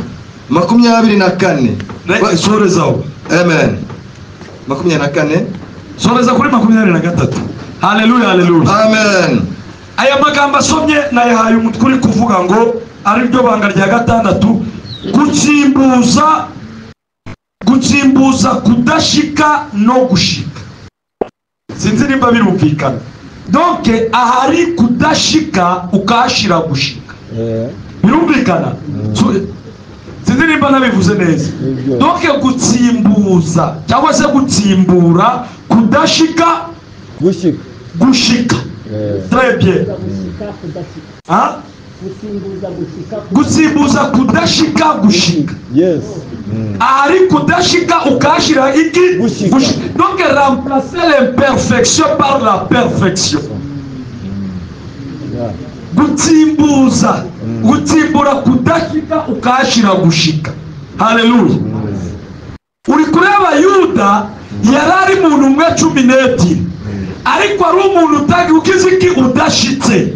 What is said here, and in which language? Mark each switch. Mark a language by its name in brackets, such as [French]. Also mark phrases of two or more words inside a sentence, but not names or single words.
[Rundi] 24. Sorezaho. Amen. 24. Soreza kuri 23. Haleluya, haleluya. Amen. Aya magambo asomye nayahaye umutwe uri kuvuga ngo ari ryo banga rya 6, gutsimbuza kudashika no gushika. Sinzi nimba birumvikana. Donc ahari kudashika ukashira gushika. Birumvikana? Sinzi nimba nabivuze neza. Donc gutsimbuza cyangwa se gutsimbura kudashika gushika. [French] Très bien. Hein? [Rundi] Gutsimbuza kudashika gushika. [English] Yes. [Rundi] Ahari kudashika ukashira iki gushika. [French] Donc remplacer l'imperfection par la perfection. [Rundi] Gutsimbura kudashika ukashira gushika. Haleluya. Uri kureba Yuda yarari muntu umwe 12, ariko ari umuntu utagi ukiziki udashitse.